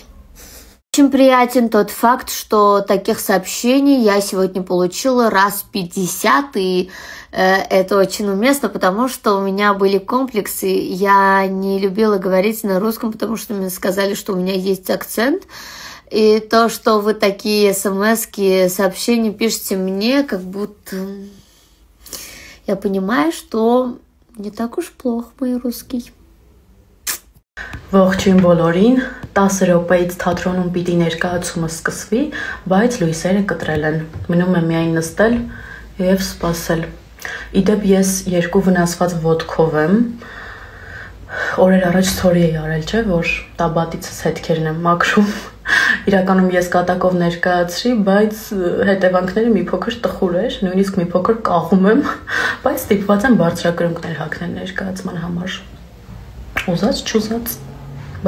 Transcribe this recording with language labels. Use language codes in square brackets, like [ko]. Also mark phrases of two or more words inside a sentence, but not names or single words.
[ru] Очень приятен тот факт, что таких сообщений я сегодня получила раз 50, и это очень уместно, потому что у меня были комплексы, я не любила говорить на русском, потому что мне сказали, что у меня есть акцент, и то, что вы такие смс-ки, сообщения пишете мне, как будто я понимаю, что не так уж плохо мой русский. [hy] Ողջույն բոլորին, 10 րոպեից թատրոնում պիտի ներկայացումը սկսվի, բայց լույսերը կտրել են։ Մնում է միայն նստել եւ սպասել։ Իդեպ ես 2 վնասված ոտքով եմ։ Օրեր առաջ story էի արել, չէ, որ տաբատիցս հետքերն եմ մաքրում։ Իրականում ես կատակով ներկայացրի, բայց հետևանքները մի փոքր տխուր էր, նույնիսկ մի փոքր կաղում եմ, բայց ստիպված եմ բարձրակրունկներ հագնել ներկայացման համար։ Ուզած չուզած, բա։